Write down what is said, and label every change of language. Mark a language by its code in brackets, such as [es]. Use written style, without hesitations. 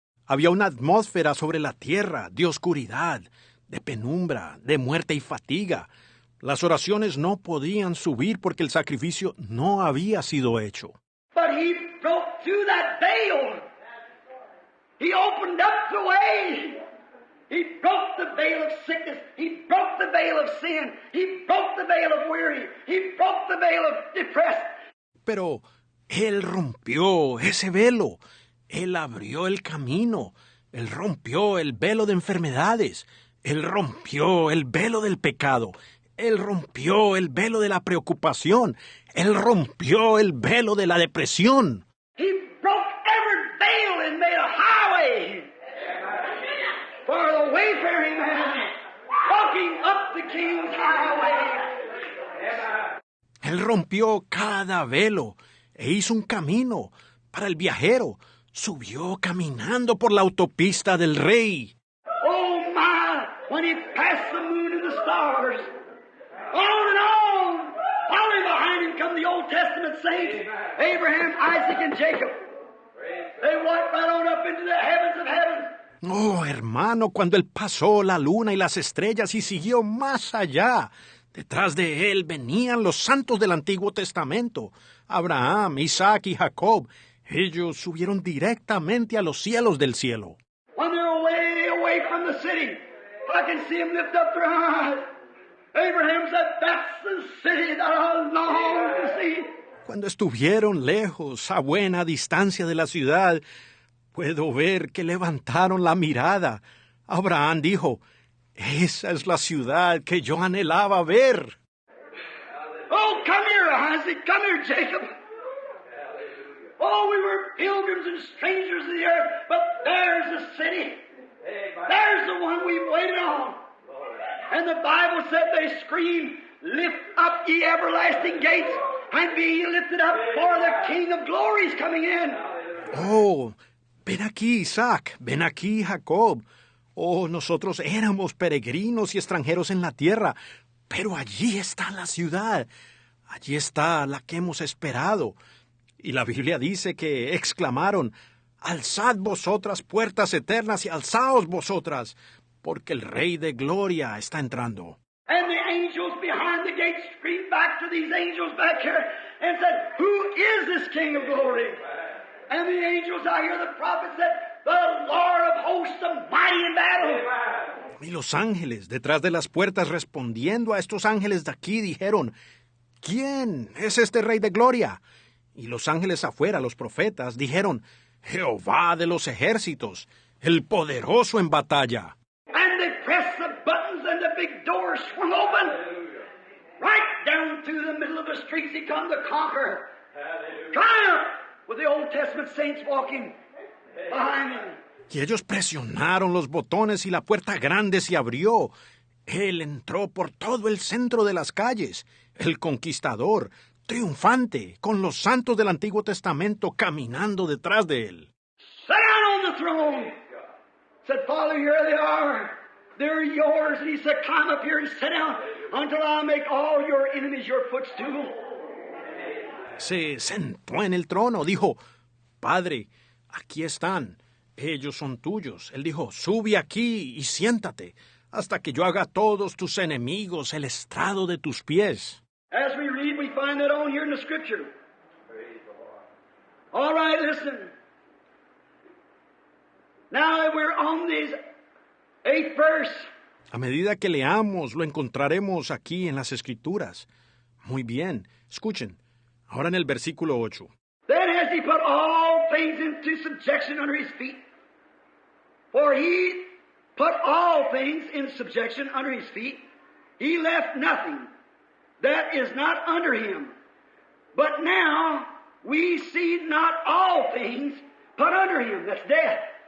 [es] Había una atmósfera sobre la tierra de oscuridad, de penumbra, de muerte y fatiga. Las oraciones no podían subir porque el sacrificio no había sido hecho. [en] But he broke through that veil. He opened up the way. He broke the veil of sickness. He broke the veil of sin. He broke the veil of weary. He broke the veil of depressed. [es] Pero él rompió ese velo. Él abrió el camino. Él rompió el velo de enfermedades. Él rompió el velo del pecado. Él rompió el velo de la preocupación. Él rompió el velo de la depresión. [en] He broke every veil and made a highway for the wayfaring man walking up the King's highway. [es] Él rompió cada velo e hizo un camino para el viajero. Subió caminando por la autopista del Rey. [en] Oh my, when he passed the moon and the stars, on and on, following behind him come the Old Testament saints, Abraham, Isaac, and Jacob. They walked right on up into the heavens of heavens. [es] Oh, hermano, cuando él pasó la luna y las estrellas y siguió más allá, detrás de él venían los santos del Antiguo Testamento, Abraham, Isaac y Jacob. Ellos subieron directamente a los cielos del cielo. [en] When they're way away from the city, I can see them lift up their eyes. Abraham said, that's the city that I long to see. [es] Cuando estuvieron lejos, a buena distancia de la ciudad, puedo ver que levantaron la mirada. Abraham dijo, esa es la ciudad que yo anhelaba ver. [en] Oh, come here, Isaac. Come here, Jacob. Oh, we were pilgrims and strangers of the earth, but there's the city. There's the one we've waited on. And the Bible said they screamed, lift up ye everlasting gates, and be ye lifted up, for the King of glory is coming in. [es] Oh, ven aquí, Isaac, ven aquí, Jacob. Oh, nosotros éramos peregrinos y extranjeros en la tierra, pero allí está la ciudad. Allí está la que hemos esperado. Y la Biblia dice que exclamaron, alzad vosotras puertas eternas y alzaos vosotras, porque el Rey de Gloria está entrando. [en] And the angels behind the gate screamed back to these angels back here and said, who is this King of glory? And the angels out here, the prophet said, the Lord of hosts, the mighty in battle. [es] Y los ángeles detrás de las puertas respondiendo a estos ángeles de aquí dijeron, ¿quién es este Rey de Gloria? Y los ángeles afuera, los profetas, dijeron, Jehová de los ejércitos, el poderoso en batalla. [en] And they pressed the buttons and the big doors swung open. Right down through the middle of the streets he come to conquer. Triumph with the Old Testament saints walking behind him. [es] Y ellos presionaron los botones y la puerta grande se abrió. Él entró por todo el centro de las calles, el conquistador, triunfante, con los santos del Antiguo Testamento caminando detrás de él. [en] Sit down on the throne. Said, Father, here they are. They're yours. And he said, climb up here and sit down until I make all your enemies your footstool. [es] Se sentó en el trono, dijo, Padre, aquí están, ellos son tuyos. Él dijo, sube aquí y siéntate, hasta que yo haga a todos tus enemigos el estrado de tus pies. [en] As we read, we find that on here in the Scripture. All right, listen. Now we're on this 8th verse. [es] A medida que leamos, lo encontraremos aquí en las Escrituras. Muy bien, escuchen. Ahora en el versículo 8. [en] Then has he put all things into subjection under his feet. For he put all things in subjection under his feet. He left nothing that is not under him. But now we see not all things put under him. That's death.